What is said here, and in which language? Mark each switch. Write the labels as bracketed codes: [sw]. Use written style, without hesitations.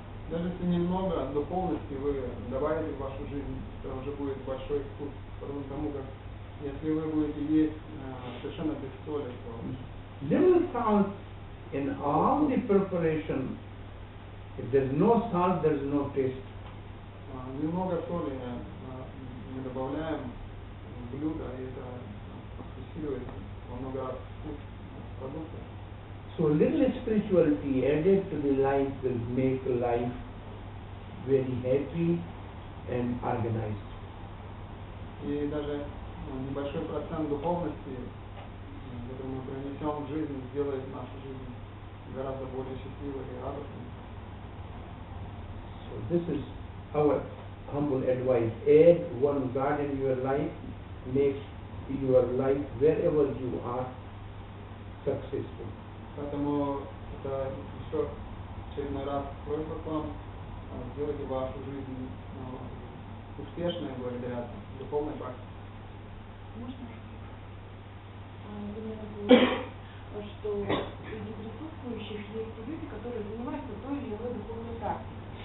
[ru] Даже если немного духовности вы добавите в вашу жизнь, то уже будет большой вкус. Потому как если вы будете есть совершенно без соли, то [en] Little salt in all the preparation. If there is no salt, there is no taste. [ru] немного соли мы добавляем в блюдо, и это усиливает во много раз вкус продукта. [en] So little spirituality added to the life will make life very happy and organized. [ru] И даже небольшой процент духовности, который мы принесем в жизнь, сделает нашу жизнь гораздо более счастливой и радостной. [en] So this is our humble advice. Add one God in your life, make your life wherever you are successful. [ru] Поэтому это еще очередной раз просьба к вам, сделайте вашу жизнь успешной благодаря духовной практике. Можно? Вы мне говорите, что среди присутствующих есть люди, которые занимаются той или иной духовной практикой.